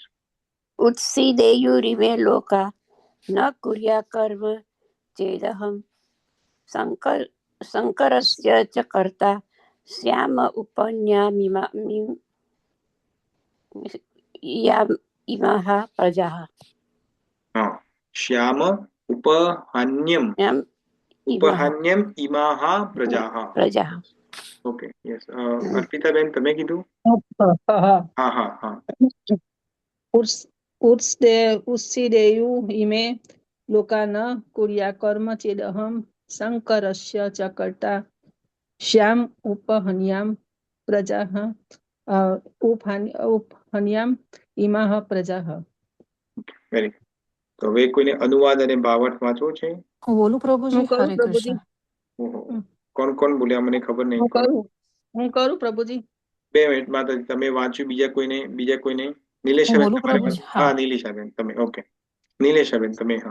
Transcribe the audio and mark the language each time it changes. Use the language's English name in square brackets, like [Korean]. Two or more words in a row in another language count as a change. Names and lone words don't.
[Sanskrit] उत्सिदेयुरिमे लोका न कुर्या कर्म चेदहम शंकरस्य च कर्ता श्याम इमाह प्रजाः. હા, श्याम उपहान्यम उपहान्यम इमाह प्रजाह. પ્રજાઃ. [English] okay, yes. [Gujarati] અર્પિતાબેન તમે કીધું? હા હા હા હા. [Sanskrit] उत्सिदेयु इमे लोका न कुर्याकर्म चेदहं शङ्करस्य च कर्ता श्याम उपहन्याम प्रजाः उपहन्याम इमाः प्रजाः। [English] very good. [Gujarati] તો હવે કોઈને અનુવાદ અને ભાવાર્થ વાંચવો છે? હું બોલું પ્રભુજી? હું કરું હરે પ્રભુજી. કૃષ્ણ. ઓહો. કોણ કોણ બોલ્યા મને ખબર નહીં. હું કરું પ્રભુજી. 2 મિનિટ માતાજી, તમે વાંચ્યું? બીજા કોઈને? નિલેશાબેન બોલું તમારે પ્રભુજી? વાંચ્યું? હા, નિલેશાબેન તમે. ઓકે, નિલેશાબેન તમે. હા,